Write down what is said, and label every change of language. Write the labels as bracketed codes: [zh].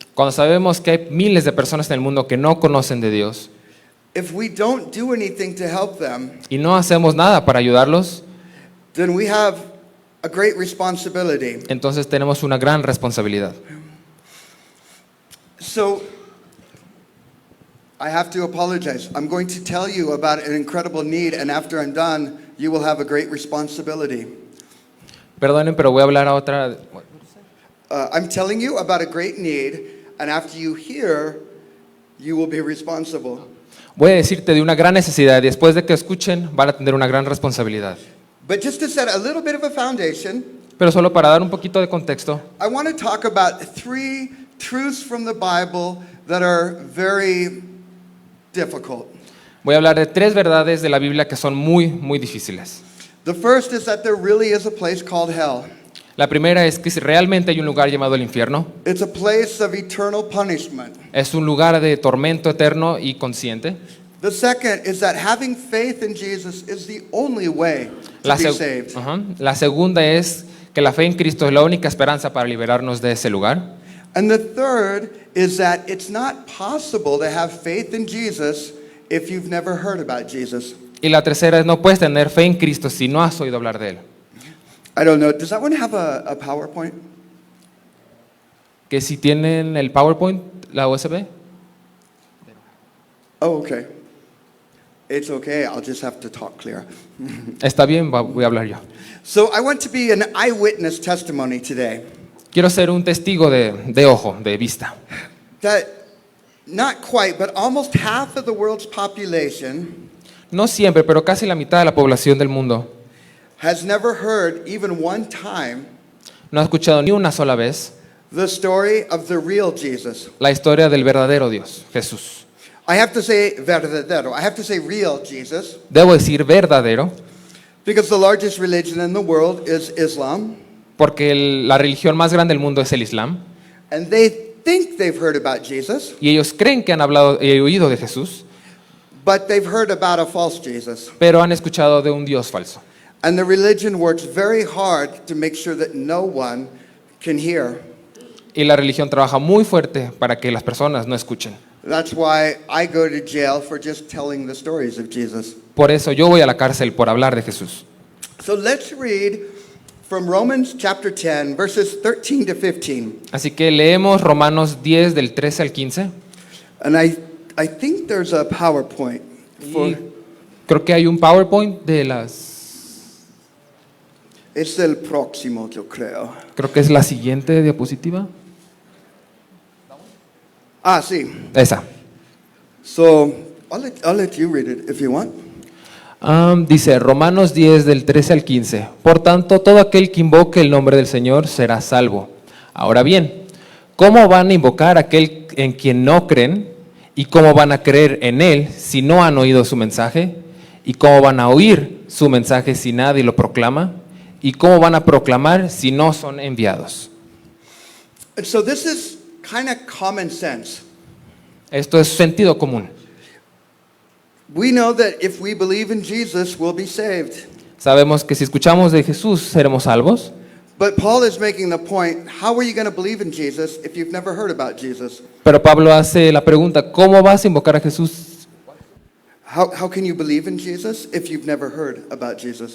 [es] Cuando sabemos que hay miles de personas en el mundo que no conocen de Dios [en] if we don't do anything to help them, [es] y no hacemos nada para ayudarlos, [en] then we have a great responsibility. [es] entonces tenemos una gran responsabilidad. [en] So, I have to apologize. I'm going to tell you about an incredible need, and after I'm done, you will have a great responsibility. [es] Perdonen, pero voy a hablar a otra. [en] I'm telling you about a great need, and after you hear, you will be responsible. [es] Voy a decirte de una gran necesidad y después de que escuchen van a tener una gran responsabilidad. [en] But just to set a little bit of a foundation, [es] Pero solo para dar un poquito de contexto, [en] I want to talk about 3 truths from the Bible that are very difficult. [es] voy a hablar de 3 verdades de la Biblia que son muy, muy difíciles. [en] The first is that there really is a place called hell. [es] La primera es que si realmente hay un lugar llamado el infierno, [en] It's a place of eternal punishment. [es] es un lugar de tormento eterno y consciente. [en] The second is that having faith in Jesus is the only way to [es] La, [en] be seg- saved. Ajá. [es] La segunda es que la fe en Cristo es la única esperanza para liberarnos de ese lugar. [en] And the third is that it's not possible to have faith in Jesus if you've never heard about Jesus. [es] Y la tercera es no puedes tener fe en Cristo si no has oído hablar de Él. [en] I don't know, does that one have a PowerPoint? [es] Que si tienen el PowerPoint, la USB. [en] Oh, okay. It's okay, I'll just have to talk clear. [es] Está bien, voy a hablar yo. [en] So I want to be an eyewitness testimony today. [es] Quiero ser un testigo de ojo, de vista. [en] That not quite, but almost half of the world's population [es] No siempre, pero casi la mitad de la población del mundo [en] has never heard even one time [es] no ha escuchado ni una sola vez [en] the story of the real Jesus. [es] la historia del verdadero Dios, Jesús. [en] I have to say verdadero. I have to say real Jesus [es] Debo decir verdadero, [en] because the largest religion in the world is Islam, [es] porque la religión más grande del mundo es el Islam, [en] and they think they've heard about Jesus, [es] y ellos creen que han hablado y oído de Jesús, [en] but they've heard about a false Jesus. [es] pero han escuchado de un Dios falso. [en] And the religion works very hard to make sure that no one can hear. [es] Y la religión trabaja muy fuerte para que las personas no escuchen. [en] That's why I go to jail for just telling the stories of Jesus. [es] Por eso yo voy a la cárcel por hablar de Jesús. [en] So let's read from Romans chapter 10, verses 13 to 15. [es] Así que leemos Romanos 10 del 13 al 15. [en] And I think there's a PowerPoint for, [es] Y creo que hay un PowerPoint de las... it's el próximo, yo creo. Creo que es la siguiente diapositiva. Ah, sí. Esa. [en] So I'll let you read it if you want. [es] Dice Romanos 10 del 13 al 15. Por tanto, todo aquel que invoque el nombre del Señor será salvo. Ahora bien, ¿cómo van a invocar a aquel en quien no creen? ¿Y cómo van a creer en Él si no han oído su mensaje? ¿Y cómo van a oír su mensaje si nadie lo proclama? ¿Y cómo van a proclamar si no son enviados? [en] And so this is kind of common sense. [es] Esto es sentido común. [en] We know that if we believe in Jesus, we'll be saved. [es] Sabemos que si escuchamos de Jesús, seremos salvos. [en] But Paul is making the point, how are you going to believe in Jesus if you've never heard about Jesus? [es] Pero Pablo hace la pregunta, ¿cómo vas a invocar a Jesús? [en] How can you believe in Jesus if you've never heard about Jesus?